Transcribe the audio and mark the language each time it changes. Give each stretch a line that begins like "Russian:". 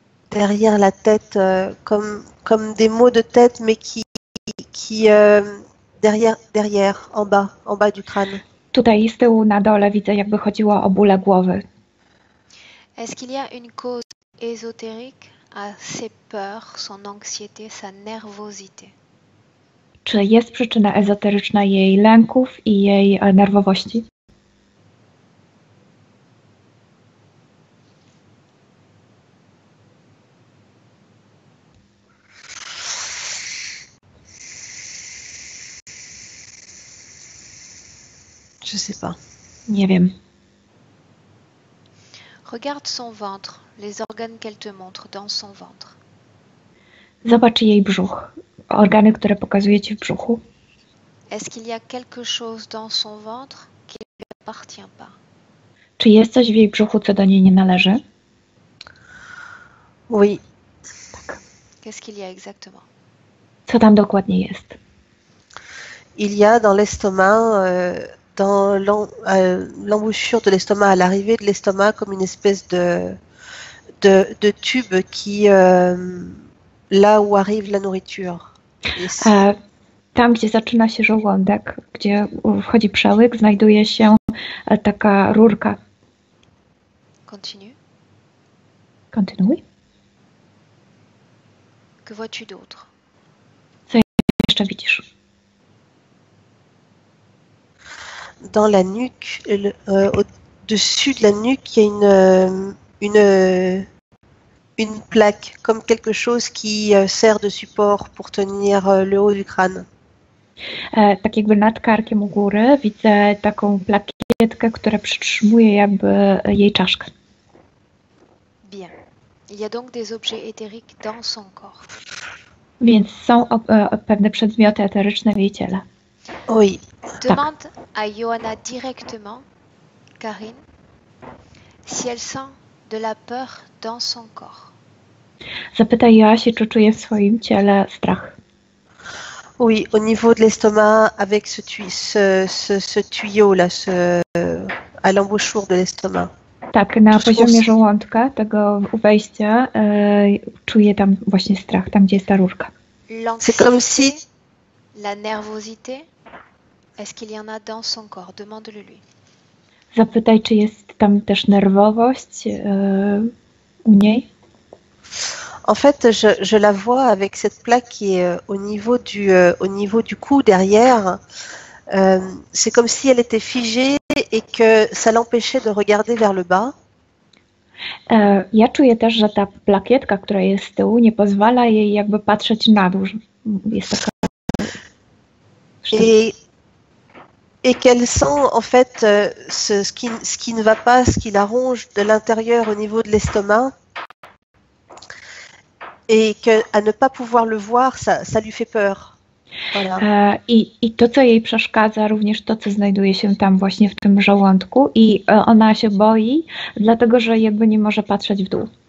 French: derrière la tête, comme des maux de tête, mais qui derrière, en bas du crâne.
Polish: Tutaj z tyłu na dole widzę, jakby chodziło o bóle głowy.
French: Est-ce qu'il y a une cause ésotérique à ses peurs, son anxiété, sa nervosité?
Polish: Czy jest przyczyna ezoteryczna jej lęków i jej nerwowości?
French: Je sais pas.
Polish: Nie wiem.
French: Regarde son ventre, les organes qu'elle te montre dans son ventre.
Polish: Zobacz jej brzuch. Organy, które pokazuje ci w brzuchu.
French: Est-ce qu'il y a quelque chose dans son ventre qui ne lui appartient pas?
Polish: Czy jest coś w jej brzuchu, co do niej nie należy?
French: Oui. Qu'est-ce qu'il y a exactement?
Polish: Co tam dokładnie jest?
French: Il y a dans l'estomac, dans l'embouchure de l'estomac, à l'arrivée de l'estomac, comme une espèce de tube qui, là où arrive la nourriture.
Polish: Tam, gdzie zaczyna się żołądek, gdzie wchodzi przełyk, znajduje się taka rurka.
French: Continue.
Polish: Kontynuuj.
French: Que vois-tu d'autre?
Polish: Co jeszcze widzisz?
French: Dans la nuque, au-dessus de la nuque, il y a une plaque, comme quelque chose qui sert de support pour tenir le haut du crâne.
Polish: Tak jakby nad karkiem u góry widzę taką plakietkę, która przytrzymuje jakby jej czaszkę.
French: Bien. Il y a donc des objets éthériques dans son corps.
Polish: Więc są pewne przedmioty eteryczne w jej ciele.
French: Oui. Demande à Johanna directement, Karine, si elle sent de la peur dans son corps.
Polish: Zapytaj Joasi, czy czuje w swoim ciele strach.
French: Oui, au niveau de l'estomac, avec ce tuyau là, à l'embouchure de l'estomac.
Polish: Tak, na poziomie żołądka, tego wejścia, czuję tam właśnie strach, tam gdzie jest ta rurka.
French: C'est comme si la nervosité, est-ce qu'il y en a dans son corps? Demande-le lui.
Polish: Zapytaj, czy jest tam też nerwowość u niej.
French: En fait, je la vois avec cette plaque qui est au niveau du cou derrière. C'est comme si elle était figée et que ça l'empêchait de regarder vers le bas.
Polish: Ja czuję też, że ta plakietka, która jest z tyłu, nie pozwala jej jakby patrzeć na dół. Jest taka...
French: Et qu'elle sent en fait ce qui ne va pas, ce qui la ronge de l'intérieur au niveau de l'estomac. Et qu'à ne pas pouvoir le voir, ça lui fait peur. Voilà.
Polish: I to, co jej przeszkadza, również to, co znajduje się tam właśnie w tym żołądku i ona się boi, dlatego, że jakby nie może patrzeć w dół.